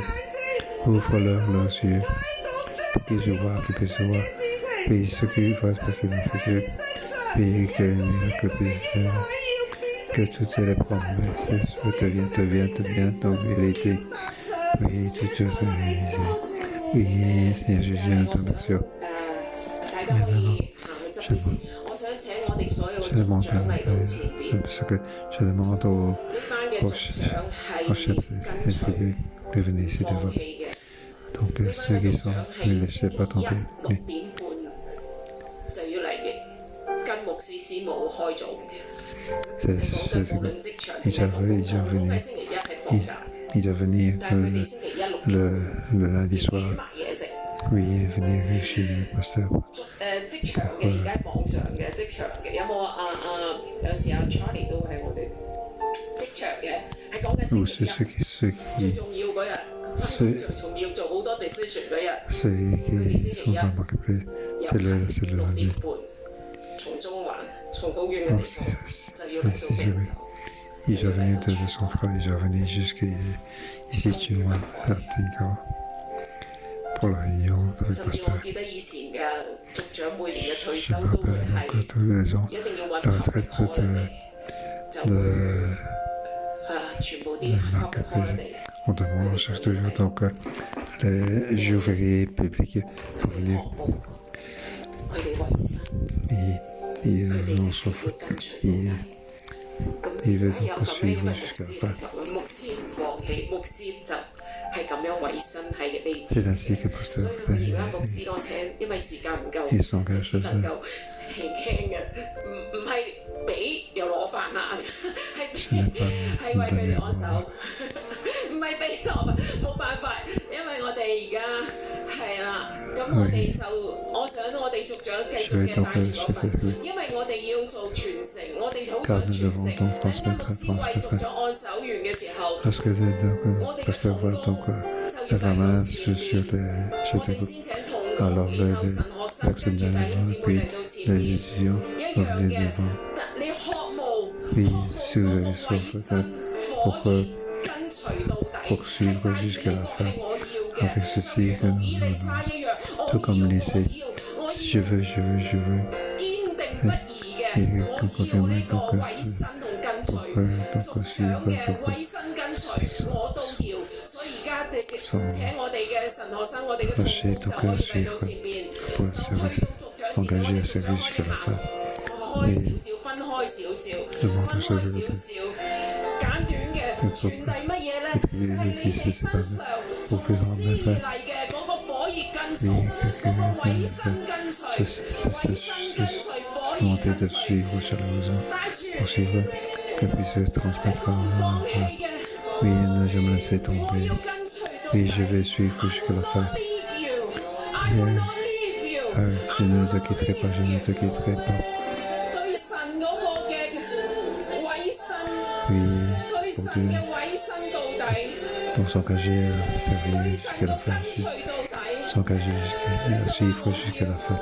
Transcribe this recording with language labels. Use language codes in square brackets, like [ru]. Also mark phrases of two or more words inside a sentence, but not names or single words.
[fr] Ouvre-leur leurs yeux, qu'ils puissent voir, oui, ce qui va se passer dans le futur, oui, que le miracle puisse faire. Que toutes ces promesses deviennent en vérité. Oui, toutes choses sont réalisées. Oui, Seigneur Jésus, nous te remercions. [yue] 大家可以行去側邊先。我想請我哋所有 [fr] Je [yue] 嘅族 [fr] demande [yue] 長嚟到前邊。 [fr] parce que je demande aux [yue] 呢班嘅族長係 [fr] chefs [yue] 跟 [fr] des [yue] 隨 [fr] tribus de venir ici [yue] 放 [fr] devant. [yue] 棄嘅。 [fr] Donc [yue] 呢 [fr] ceux [yue] 班嘅 [fr] qui [yue] 族 [fr] sont, [yue] 長 [fr] ne [yue] 係 [fr] laissez [yue] 星期 [fr] pas [yue] 一 [fr] tomber. [yue] 6點半就要嚟嘅，跟牧師師母開組嘅。 [fr] C'est [yue] 係講緊無 [fr] que [yue] 論職場 [fr] ils [yue] 定係 [fr] doivent [yue] 公共， [fr] venir. [yue] 係星期一係放假嘅， [fr] Ils doivent venir [yue] 但係佢哋星期一6點 [fr] le lundi [yue] 煮 [fr] soir. [yue] 埋嘢食。 [fr] Oui, venir chez le pasteur. [yue] 職場嘅而家網上嘅職場嘅有冇有時Charlie 都係我哋職場嘅，係講緊 [fr] Ou [yue] 星期 [fr] ceux [yue] 一最 [fr] qui [yue] 重要嗰日，是最重要做好多 decision 嗰日， [fr] sont dans le marketplace, c'est le [yue] 6 [fr] lundi. [yue] 點半從中環從好遠嘅 [fr] Donc [yue] 地方 [fr] c'est [yue] 就要嚟到 [fr] c'est [yue] 冰 [fr] jamais. [yue] 球。 [fr] Ils doivent venir de la centrale, ils doivent venir jusqu'ici chez moi, à Tingao, pour la réunion avec le [yue] 甚至我 [fr] pasteur. [yue] 記得以前嘅族長每年嘅退 [fr] Je [yue] 休 [fr] me [yue] 都會 [fr] rappelle [yue] 係 [fr] donc tous les ans, [yue] 一定要揾 [fr] la [en] public [fr] retraite [en] holiday， [yue] 就會 [fr] de [yue] 全部啲 [fr] le [en] public [fr] marketplace. [en] holiday。 [fr] On demande, on cherche toujours donc les jours fériés publics pour venir. [yue] 佢哋為生， [fr] Ils [yue] 佢哋 [fr] nous [yue] 直情 [fr] sauvent. [yue] 要跟隨 [fr] Ils, [yue] 咁 [fr] ils [yue] 如 [fr] veulent [yue] 果有 [fr] donc [yue] 咁樣 [fr] suivre [yue] 嘅牧 [fr] jusqu'à [yue] 師 [fr] la fin. [yue] 牧師唔放棄，牧師就係咁樣為生喺你 [fr] C'est [yue] 前。 [fr] ainsi que le [yue] 所 [fr] pasteur [yue] 以而家牧 [fr] fait. [yue] 師我請，因為時間唔夠， [fr] Ils sont [yue] 就只 [fr] engagés. [yue] 能夠輕輕嘅，唔係俾又攞飯啦，係為佢哋按手，唔係俾攞飯，冇辦法，因為我哋而家係啦，咁我哋就我想我哋族長繼續嘅帶住嗰份，因為我哋要做傳承，我哋好想傳承。等間牧師為族長按手完嘅時候， [fr] Parce que donc, [yue] 我 [fr] le [yue] 哋嘅 [fr] pasteur [yue] 同 [fr] va [yue] 工 [fr] donc [yue] 就要 [fr] mettre la [yue] 嚟 [fr] main [yue] 到 [fr] sur [yue] 前 [fr] les [yue] 面。 [fr] chefs [yue] 我 [fr] de [yue] 哋 [fr] groupe. [yue] 先請同工， [fr] Alors [yue] 然後神學生跟住弟兄姊妹嚟到前 [fr] les [yue] 面， [fr] étudiants [yue] 一 [fr] vont [yue] 樣 [fr] venir [yue] 嘅 [fr] devant. [yue] 你渴慕 [fr] Oui, [yue] 渴 [fr] si vous [yue] 慕 [fr] avez [yue] 嗰個 [fr] soif [yue] 委身火熱跟隨到底， [fr] poursuivre [yue] 係帶住 [fr] jusqu'à [yue] 呢 [fr] la [yue] 個係 [fr] fin. [yue] 我要嘅， [fr] Avec ceci [yue] 就 [fr] que [yue] 同 [fr] nous [yue] 以利沙一樣，我 [fr] tout comme [yue] 要 [fr] Élisée. Si je veux. [yue] 堅定不移嘅，我只要呢個委身同跟隨，族長嘅委身跟隨我都要。所以而家請我哋嘅神學生，我哋嘅同工就可以嚟到前邊，就去到族長前，我哋族長可以行開少少，分開少少，簡短嘅傳遞乜嘢咧？就係你哋身上從天而嚟嘅嗰個火熱跟從，嗰個委身跟隨，委身跟隨火熱跟隨，帶住不放棄嘅。 [fr] Oui, ne jamais laisser tomber. Oui, je vais suivre jusqu'à la fin. Je ne te quitterai pas, je ne te quitterai pas. Oui, pour Dieu, pour s'engager à servir jusqu'à la fin, s'engager à suivre jusqu'à la fin.